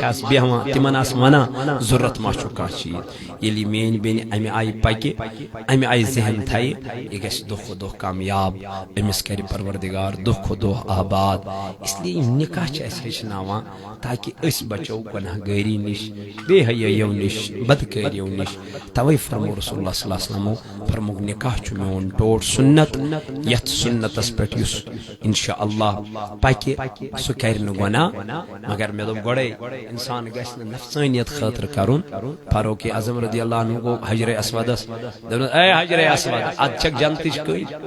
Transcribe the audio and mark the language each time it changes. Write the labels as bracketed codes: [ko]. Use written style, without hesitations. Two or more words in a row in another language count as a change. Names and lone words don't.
[ks] آس بیہوان تمن آس ونا ضرورت ما چھو کانٛہہ چیز ییٚلہِ میٲنۍ بیٚنہِ امہِ آیہِ پکہِ امہِ آیہِ ذہن تھایہِ یہ گژھِ دۄہ کھۄتہٕ دۄہ کامیاب أمِس کرِ پروردگار دۄہ کھۄتہٕ دۄہ آباد [ur] اس لیے [ks] یِم نکاح چھِ اَسہِ ہیٚچھناوان تاکہ أسۍ بچو گناہ گٲری نش بے حیٲیو نش بدکٲریو نش توے فرمو رسول اللہ [ar] صلی اللہ علیہ وسلم [ks] فرموک نکاح چھُ میون ٹوٹ سنت یتھ سنتس پٮ۪ٹھ یُس [ar] انشاء اللہ [ks] پکہِ سُہ کرِ نہٕ گناہ مگر مےٚ دوٚپ گۄڈے انسان گژھِ نہٕ نفسانیت خٲطرٕ کرُن فاروق اعظم [ar] رضی اللہ عنہ [ks] گوٚو حجرِ اسودس دوٚپنس اے حجرِ اسود اد چھکھ جنتٕچ کٔج